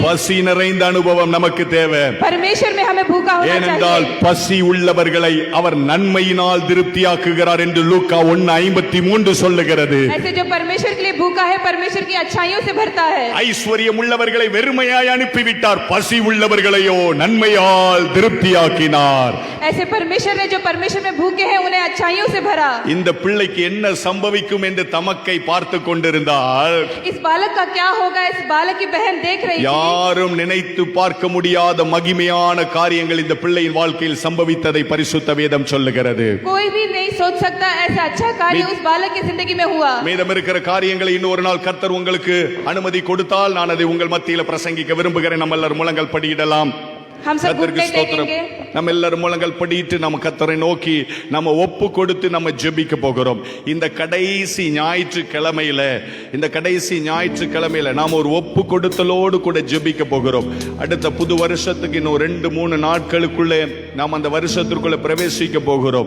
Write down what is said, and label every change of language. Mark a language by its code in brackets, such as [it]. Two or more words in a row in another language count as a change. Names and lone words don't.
[ta] பசி நிறைந்த அனுபவம் நமக்கு தேவை. [hi] परमेश्वर में हमें भूखा होना [ta] ஏனென்றால் [hi] चाहिए। [ta] பசி உள்ளவர்களை அவர் நன்மையினால் திருப்தியாக்குகிறார் என்று லூக்கா 1:53 சொல்லுகிறது. [hi] ऐसे जो परमेश्वर के लिए भूखा है परमेश्वर की अच्छाइयों से भरता है। [ta] ஐஸ்வர்யம் உள்ளவர்களை வெறுமையா வெறுமையாய் அனுப்பிவிட்டார், பசி உள்ளவர்களையோ நன்மையால் திருப்தியாக்கினார். [hi] ऐसे परमेश्वर ने जो परमेश्वर में भूखे हैं उन्हें अच्छाइयों से भरा. [ta] இந்த பிள்ளைக்கு என்ன சம்பவிக்கும் என்று தமக்கை பார்த்து கொண்டிருந்தால், [hi] इस बालक का क्या होगा, इस बालक की बहन देख रही थी. [ta] யாரும் நினைத்து பார்க்க முடியாத மகிமையான காரியங்கள் இந்த பிள்ளையின் வாழ்க்கையில் சம்பவித்ததை பரிசுத்த வேதம் சொல்லுகிறது. [hi] कोई भी नहीं सोच सकता ऐसा अच्छा कार्य उस बालक की जिंदगी में हुआ. [ta] மீதம் இருக்கிற காரியங்களை இன்னும் ஒரு நாள் கர்த்தர் உங்களுக்கு அனுமதி கொடுத்தால் நான் அதை உங்கள் மத்தியில பிரசங்கிக்க விரும்புகிறேன். நம்ம எல்லாரும் முழங்கால் படியிடலாம். [hi] हम सब [ta] கர்த்தருக்கு [hi] घुटने [ta] ஸ்தோத்திரம். [hi] टेकेंगे. [ta] நம்ம எல்லாரும் முழங்கால் படியிட்டு நம்ம கர்த்தரை நோக்கி நம்ம ஒப்பு கொடுத்து நம்ம ஜெபிக்க போகிறோம். இந்த கடைசி ஞாயிற்றுக்கிழமையில நாம் ஒரு ஒப்பு கொடுத்தலோடு கூட ஜெபிக்க போகிறோம். அடுத்த புது வருஷத்துக்கு இன்னும் 2-3 நாட்களுக்குள்ளே நாம் அந்த வருஷத்திற்குள்ள பிரவேசிக்க போகிறோம்.